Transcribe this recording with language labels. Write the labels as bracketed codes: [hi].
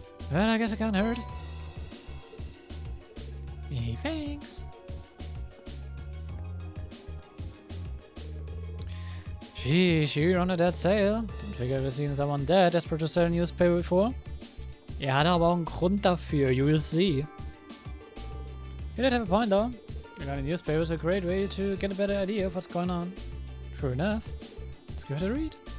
[en] Well, I guess it can't hurt. Hey, thanks. Sheesh, you're on a dead sale. Didn't think I've ever seen someone that desperate to sell a newspaper before. [de] Hatte aber auch einen Grund dafür, [en] you will see. You did have a point though. Regarding newspaper is a great way to get a better idea of what's going on. True enough. Let's give it a read.